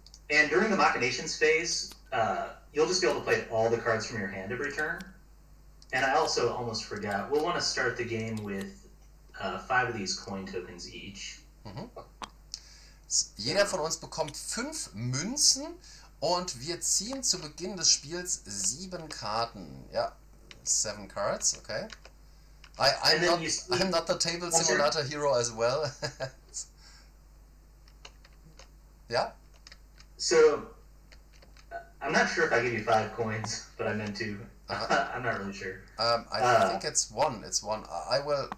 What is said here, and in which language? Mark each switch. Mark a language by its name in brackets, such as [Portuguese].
[English] And during the machinations phase, you'll just be able to play all the cards from your hand every turn. And I also almost forgot, we'll want to start the game with 5 of these coin tokens each. [German] Jeder von uns bekommt 5 Münzen und wir ziehen zu Beginn des Spiels 7 Karten. [English] Ja, 7 cards, okay. I'm not the table simulator hero as well. Yeah? So, I'm not sure if I give you 5 coins, but I meant to. I'm not really sure. I think it's 1. It's 1. I will...